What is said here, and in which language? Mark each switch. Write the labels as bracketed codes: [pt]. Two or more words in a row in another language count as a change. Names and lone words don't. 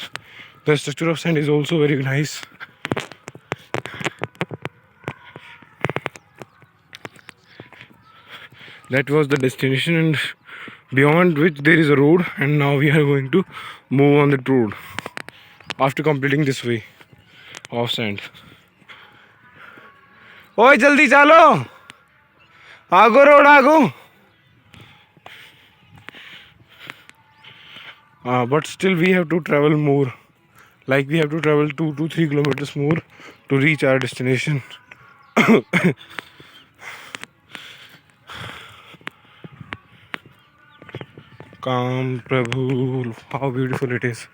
[en] The structure of sand is also very nice. That was the destination, and beyond which there is a road, and now we are going to move on that road after completing this way of sand. [hi] ओए जल्दी चलो, आगो रोड आगो. [en] But still we have to travel more, like we have to travel 2 to 3 kilometers more to reach our destination. Calm Prabhu, how beautiful it is.